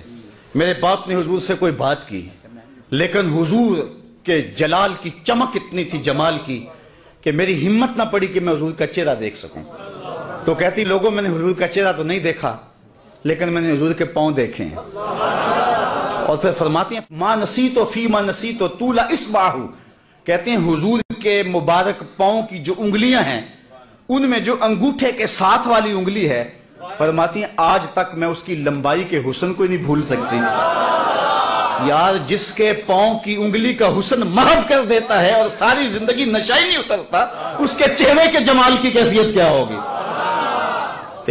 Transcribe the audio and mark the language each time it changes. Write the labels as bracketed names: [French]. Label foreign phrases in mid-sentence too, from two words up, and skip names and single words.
[Urdu] میرے باپ نے حضور سے کوئی بات کی، لیکن حضور کے جلال کی چمک اتنی تھی، جمال کی، کہ میری ہمت نہ پڑی کہ میں حضور کا چہرہ دیکھ سکوں۔ تو کہتی لوگوں میں نے حضور کا چہرہ تو نہیں دیکھا، لیکن میں نے حضور کے پاؤں دیکھے ہیں۔ اور پھر فرماتی ہیں [Arabic] ما نسیت فی ما نسیت طول اصبعہ، [Urdu] کہتے ہیں حضور کے مبارک پاؤں کی جو انگلیاں ہیں ان میں جو انگوٹھے کے ساتھ والی انگلی ہے، فرماتی ہیں آج تک میں اس کی لمبائی کے حسن کو نہیں بھول سکتی۔ یار جس کے پاؤں کی انگلی کا حسن محو کر دیتا ہے اور ساری زندگی نشہ ہی نہیں اترتا، اس کے چہرے کے جمال کی کیفیت کیا ہوگی۔